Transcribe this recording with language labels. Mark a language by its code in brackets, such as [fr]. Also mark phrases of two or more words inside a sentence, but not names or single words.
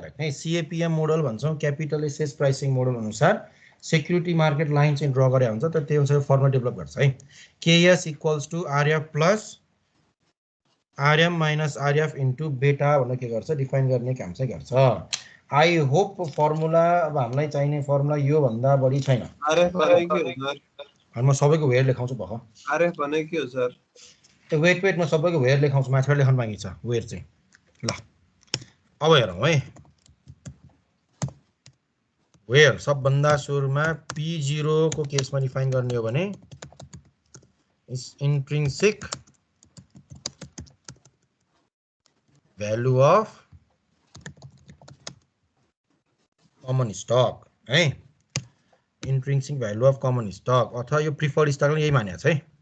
[ne] राख्ने [en] CAPM model [ne] भन्छौं [en] capital assets pricing model [ne] अनुसार [en] security market line [ne] चाहिँ ड्रा गरे हुन्छ त त्यो अनुसार [en] formula develop [ne] गर्छ है [en] KS equals to RF plus RM minus RF into beta [ne] भनेर के गर्छ डिफाइन गर्ने काम चाहिँ गर्छ [en] I hope formula [ne] अब हामीलाई चाहिने फर्मुला यो भन्दा बढी छैन RF भने के हो सर अनि म सबैको वेट लेखाउँछु भख RF भने के हो सर वेट म सबैको वेयर लेखाउँछु, माथिबाट लेख्न बाँकी छ वेयर चाहिँ। ल अब हेरौँ है, वेयर सबभन्दा सुरुमा P0 को केसमा डिफाइन गर्ने हो भने [en] intrinsic value of common stock [ne] है, [en] intrinsic value of common stock [ne] अथवा यो [en] preferred stock [ne] यही मानेको छ है।